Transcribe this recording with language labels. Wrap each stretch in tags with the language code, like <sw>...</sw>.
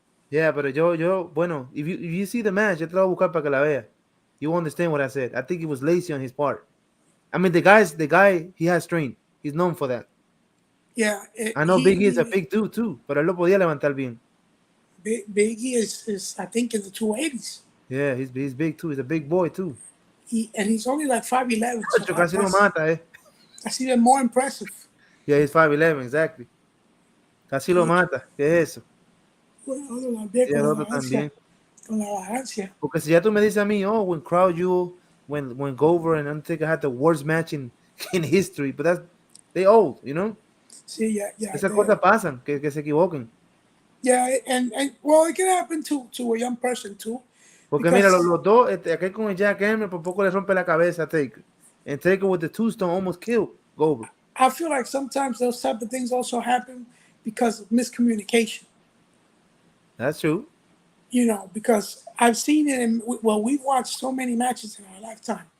<en>Yeah,</en> <es>pero bueno,</es> <en>if you see the match,</en> <es>yo te lo voy a buscar para que la vea.</es> <en>You understand what I said. I think it was lazy on his part. I mean, the guy, he has strength. He's known for that. Yeah. I know Big E is a big dude too,</en> <es>pero él lo podía levantar bien.</es> <en>Big E is I think, in the 280s. Yeah, he's big too. He's a big boy too. And he's only like 5'11".</en> <es>So casi lo mata, eh.</es> <en>That's even more impressive. Yeah, he's 5'11", exactly.</en> <es>Casi lo mata. ¿Qué es eso? Bueno, el otro también. Con la vagancia. Porque si ya tú me dices a mí,</es> <en>when Crown Jewel when Gover and Undertaker had the worst match in history, but that's they old, you know. See, yeah,</en> <es>Esas cosas pasan, que se equivoquen.</es> <en>yeah, and well, it can happen to a young person too,</en> <es>Porque mira,</es> <en>because</en> <es>los dos, aquel con el Jack Hammer por poco le rompe la cabeza a Taker.</es> <en>And Taker with the tombstone almost killed Goldberg. I feel like sometimes those type of things also happen because of miscommunication. That's true. You know, because I've seen it, and well, we've watched so many matches in our lifetime</en>